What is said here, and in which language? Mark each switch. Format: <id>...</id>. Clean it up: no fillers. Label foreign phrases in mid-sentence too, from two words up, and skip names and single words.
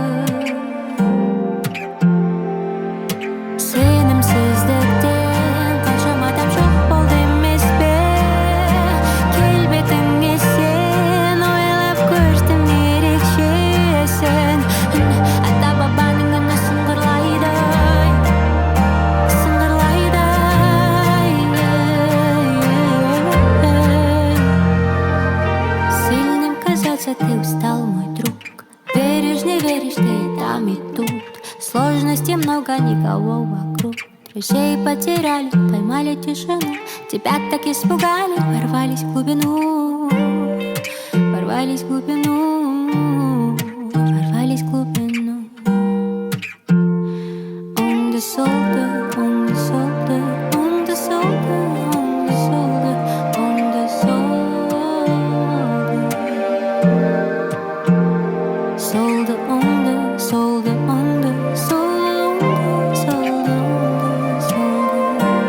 <kk>Сенімсіздіктен қаншама адам жоқ болды емес пе? Келбетіңе сен ойлап көрдім ерекшесің. Ата-бабаның үні сыңғырлайды, сыңғырлайды.</kk> <ru>Сильным казаться ты устал, мой друг. Веришь, не веришь, ты и там, и тут. Сложностей много, никого вокруг. Друзей потеряли, поймали тишину. Тебя так испугали, ворвались в глубину. Ворвались в глубину, ворвались в глубину.</ru> <kk>Оңды солды, оңды солды, оңды солды, оңды солды, оңды солды. Солды оңды, солды оңды, солды оңды, солды оңды, солды.</kk>